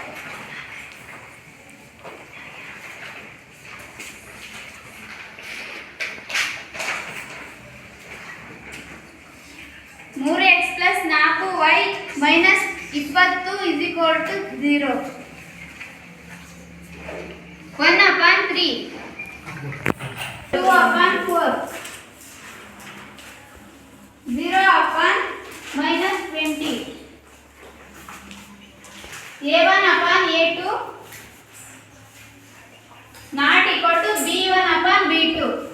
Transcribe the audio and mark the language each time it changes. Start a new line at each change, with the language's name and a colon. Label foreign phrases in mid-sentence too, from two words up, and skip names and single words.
Kannada: ಮೂರು x + 4y - 20 = 0. 1/3 2/4 0/-20 a1/a2 ≠ b1/b2.